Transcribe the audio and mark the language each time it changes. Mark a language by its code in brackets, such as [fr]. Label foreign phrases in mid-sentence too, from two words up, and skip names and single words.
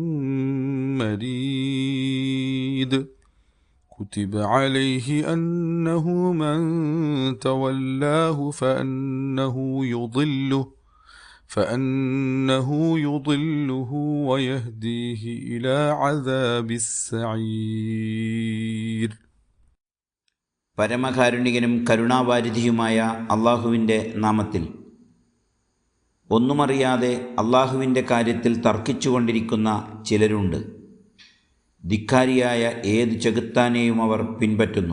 [ar] مريد كتب عليه أنه من تولاه فأنه يضله ويهديه إلى عذاب السعير. [ml] പരമകാരുണികനും കരുണാവാരിധിയുമായ അള്ളാഹുവിൻ്റെ നാമത്തിൽ. ഒന്നുമറിയാതെ അള്ളാഹുവിൻ്റെ കാര്യത്തിൽ തർക്കിച്ചുകൊണ്ടിരിക്കുന്ന ചിലരുണ്ട്. ധിക്കാരിയായ ഏത് ചെകുത്താനെയും അവർ പിൻപറ്റുന്നു.